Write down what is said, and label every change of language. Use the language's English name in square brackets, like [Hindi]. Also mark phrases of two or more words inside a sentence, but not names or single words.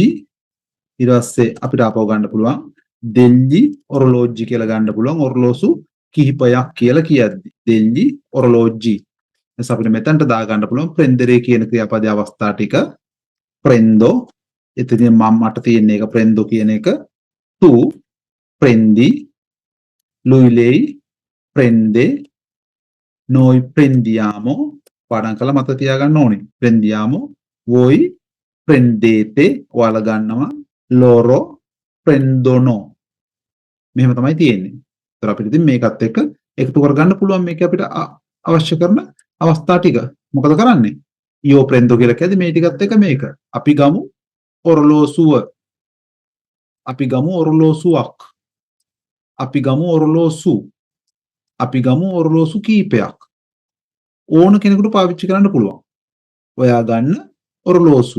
[Sinhala] ඊට පස්සේ අපිට ආපහු ගන්න පුළුවන් [Italian] degli orologi [Sinhala] කියලා ගන්න පුළුවන්. ඔරලෝසු කිහිපයක් කියලා කියද්දි [Italian] degli orologi. [Sinhala] එතකොට අපිට මෙතනට දා ගන්න පුළුවන් ප්‍රෙන්දරේ කියන ක්‍රියාපදයේ අවස්ථා ටික. ප්‍රෙන්දෝ එතනින් මට තියෙන එක ප්‍රෙන්දෝ කියන එක. [Italian] tu prendi lui prende noi prendiamo [Sinhala] පාඩම් කරලා මතක තියාගන්න ඕනේ. [Italian] prendiamo voi prendete [Sinhala] ඔයාලා ගන්නවා [Italian] loro prendono. [Sinhala] මෙහෙම තමයි තියෙන්නේ. ඒතර අපිට ඉතින් මේකත් එක්ක එකතු කරගන්න පුළුවන් මේක අපිට අවශ්‍ය කරන අවස්ථා ටික. මොකද කරන්නේ? [Italian] io prendo [Sinhala] කියලා කියද්දි මේ ටිකත් එක්ක මේක. අපි ගමු ඔරලෝසුව. අපි ගමු ඔරලෝසුවක්. අපි ගමු ඔරලෝසු. අපි ගමු ඔරලෝසු කීපයක්. ඕන කෙනෙකුට පාවිච්චි කරන්න පුළුවන්. ඔයා ගන්න ඔරලෝසුව.